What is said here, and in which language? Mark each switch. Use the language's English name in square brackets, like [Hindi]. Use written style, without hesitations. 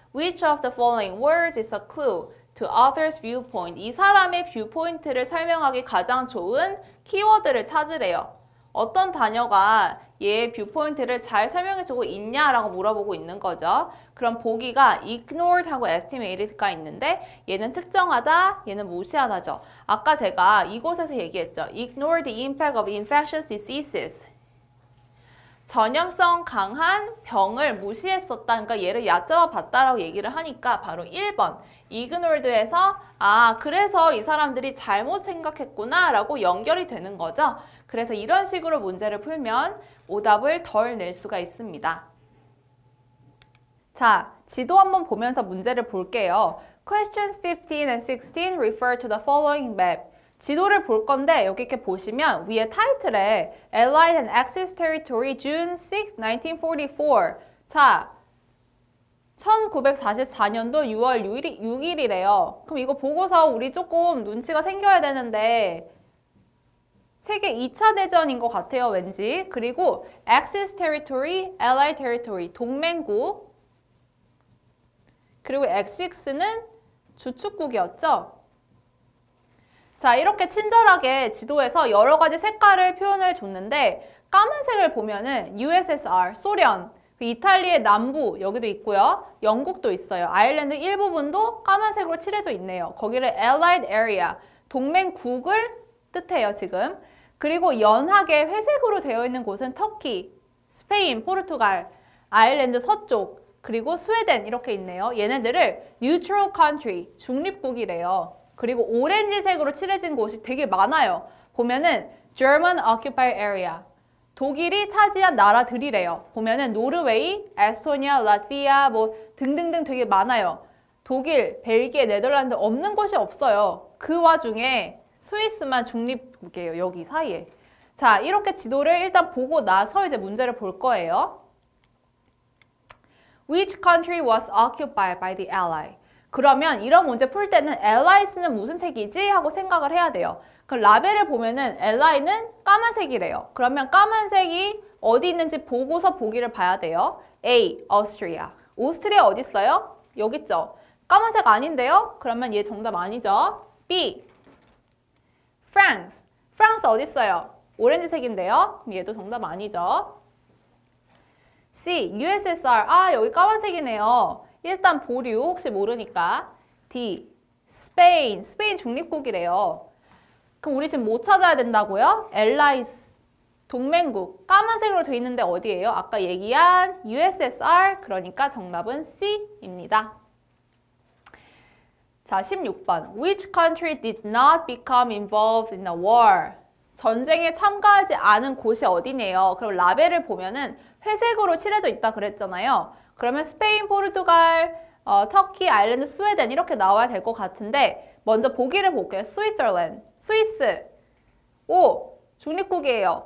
[English] Which of the following words is a clue to author's viewpoint? [Korean] 이 사람의 뷰포인트를 설명하기 가장 좋은 키워드를 찾으래요. 어떤 단어가 얘의 뷰포인트를 잘 설명해주고 있냐라고 물어보고 있는 거죠. 그럼 보기가 ignored하고 estimated가 있는데 얘는 측정하다, 얘는 무시하다죠. 아까 제가 이곳에서 얘기했죠. [English] Ignore the impact of infectious diseases. [Korean] 전염성 강한 병을 무시했었다. 그러니까 얘를 얕잡아 봤다라고 얘기를 하니까 바로 1번. ignored에서 그래서 이 사람들이 잘못 생각했구나 라고 연결이 되는 거죠. 그래서 이런 식으로 문제를 풀면 오답을 덜 낼 수가 있습니다. 자, 지도 한번 보면서 문제를 볼게요. [English] Questions 15 and 16 refer to the following map. [Korean] 지도를 볼 건데 여기 이렇게 보시면 위에 타이틀에 [English] Allied and Axis Territory June 6, 1944. [Korean] 자, 1944년도 6월 6일이래요. 그럼 이거 보고서 우리 조금 눈치가 생겨야 되는데 세계 2차 대전인 것 같아요, 왠지. 그리고 Axis Territory, Allied Territory, 동맹국. 그리고 X6는 주축국이었죠. 자, 이렇게 친절하게 지도에서 여러 가지 색깔을 표현을 줬는데 까만색을 보면은 USSR, 소련, 이탈리아의 남부 여기도 있고요. 영국도 있어요. 아일랜드 일부분도 까만색으로 칠해져 있네요. 거기를 Allied Area, 동맹국을 뜻해요, 지금. 그리고 연하게 회색으로 되어 있는 곳은 터키, 스페인, 포르투갈, 아일랜드 서쪽, 그리고 스웨덴 이렇게 있네요. 얘네들을 Neutral Country, 중립국이래요. 그리고 오렌지색으로 칠해진 곳이 되게 많아요. 보면은 [English] German Occupied Area, [Korean] 독일이 차지한 나라들이래요. 보면은 노르웨이, 에스토니아, 라트비아 뭐 등등등 되게 많아요. 독일, 벨기에, 네덜란드 없는 곳이 없어요. 그 와중에 스위스만 중립국이에요. 여기 사이에. 자, 이렇게 지도를 일단 보고 나서 이제 문제를 볼 거예요. [English] Which country was occupied by the Allies? [Korean] 그러면 이런 문제 풀 때는 Allies는 무슨 색이지? 하고 생각을 해야 돼요. 그럼 라벨을 보면은 Allies는 까만색이래요. 그러면 까만색이 어디 있는지 보고서 보기를 봐야 돼요. [English] A. Austria. [Korean] 오스트리아 어디 있어요? 여기 있죠. 까만색 아닌데요? 그러면 얘 정답 아니죠. B. France. 프랑스 어디 있어요? 오렌지색인데요? 그럼 얘도 정답 아니죠. C. USSR. 여기 까만색이네요. 일단 보류, 혹시 모르니까. D. 스페인. 스페인 중립국이래요. 그럼 우리 지금 뭐 찾아야 된다고요? Allies. 동맹국. 까만색으로 돼 있는데 어디예요? 아까 얘기한 USSR. 그러니까 정답은 C입니다. 자, 16번. [English] Which country did not become involved in the war? [Korean] 전쟁에 참가하지 않은 곳이 어디네요? 그럼 라벨을 보면은 회색으로 칠해져 있다 그랬잖아요. 그러면 스페인, 포르투갈, 터키, 아일랜드, 스웨덴 이렇게 나와야 될 것 같은데 먼저 보기를 볼게요. 스위스랜드, 스위스. O, 중립국이에요.